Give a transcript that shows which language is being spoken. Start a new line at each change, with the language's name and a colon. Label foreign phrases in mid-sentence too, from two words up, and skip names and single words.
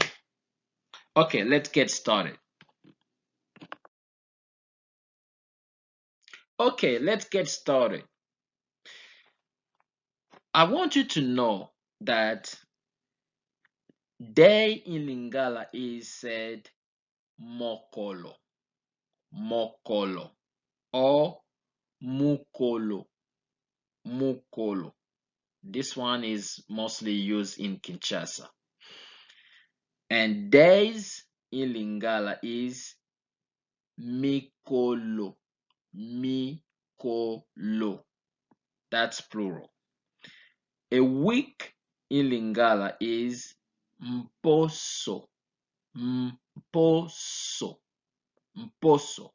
English: Okay, let's get started. Okay, let's get started. I want you to know that day in Lingala is said
Lingala: mokolo, mokolo,
English: or
Lingala: mukolo, mukolo.
English: This one is mostly used in Kinshasa. And days in Lingala is
Lingala: mikolo, mikolo.
English: That's plural. A week in Lingala is
Lingala: mposo, mposo, mposo.